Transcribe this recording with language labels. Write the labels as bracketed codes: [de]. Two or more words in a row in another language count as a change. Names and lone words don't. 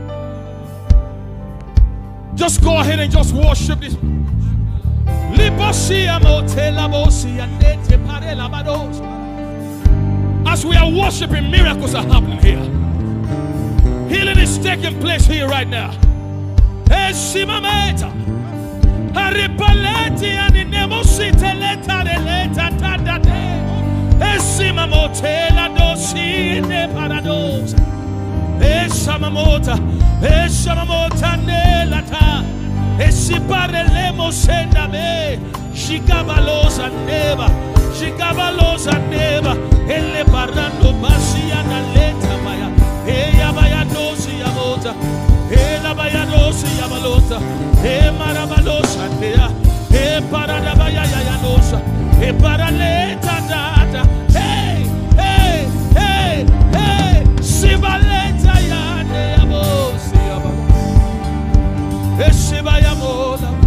[en] Just go ahead and just worship this. As we are worshiping, miracles are happening here. Healing is taking place here right now. Esimameta. Haripaleti animosite leta releta tadade. Esimamotela dosi ne parados. Esamamota, Esamamota nelata, Esiparelemo sendame, Shikabalosa neva, Shikabalosa neva, Elle parando basiana leta maya, Eya baya dosi yamota, Ela baya dosi yamalota, E marabalosa nea, E paradabaya yanosa, E paraleta data, hey, hey, hey, hey, Sibaleta yane yabosi yaba, Esiba yamola.